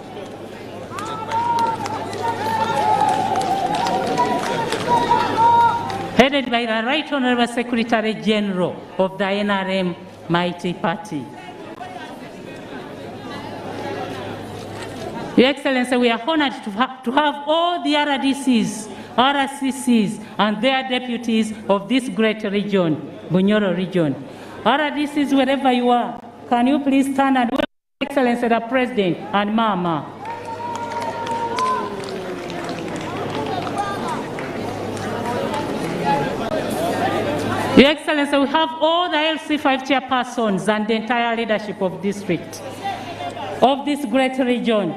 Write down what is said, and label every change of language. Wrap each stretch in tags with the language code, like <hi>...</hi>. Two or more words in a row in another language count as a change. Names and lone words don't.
<en>Headed by the Right Honorable Secretary General of the NRM Mighty Party. Your Excellency, we are honored to have all the RDCs, RCCs, and their deputies of this great region, Bunyoro region. RDCs, wherever you are, can you please stand and welcome Your Excellency the President and Mama. Your Excellency, we have all the LC5 chairpersons and the entire leadership of district of this great region.</en>